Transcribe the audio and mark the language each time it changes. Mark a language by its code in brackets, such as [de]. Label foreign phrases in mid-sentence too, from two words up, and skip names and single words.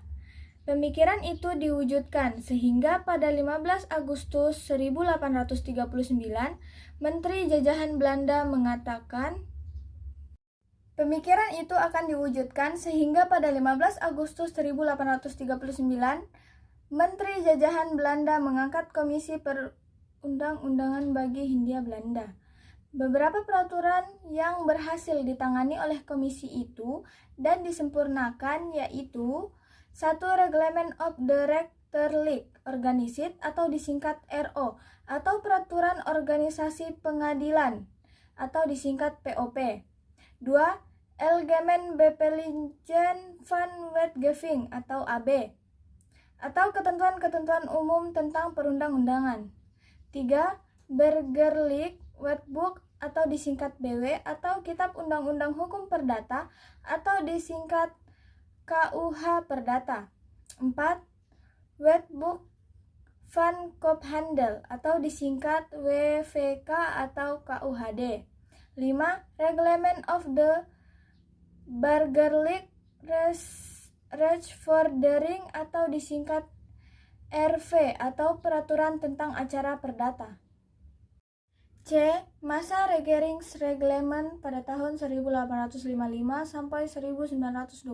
[id] Pemikiran itu diwujudkan sehingga pada 15 Agustus 1839, Menteri Jajahan Belanda mengatakan pemikiran itu akan diwujudkan sehingga pada 15 Agustus 1839, Menteri Jajahan Belanda mengangkat Komisi Perundang-undangan bagi Hindia Belanda. Beberapa peraturan yang berhasil ditangani oleh komisi itu dan disempurnakan yaitu 1. Reglement of the Rechterlijk Organisatie atau disingkat RO atau Peraturan Organisasi Pengadilan atau disingkat POP. 2. Algemeen Bepelingen van Wetgeving atau AB atau ketentuan-ketentuan umum tentang perundang-undangan. 3. Burgerlijk Wetboek atau disingkat BW atau Kitab Undang-Undang Hukum Perdata atau disingkat KUH Perdata. 4. Wetboek van Koophandel atau disingkat WVK atau KUHD. 5. Reglement of the Burgerlijk Rechtsvordering atau disingkat RV atau Peraturan tentang Acara Perdata. C. Masa Regeringsreglement pada tahun 1855 sampai 1926.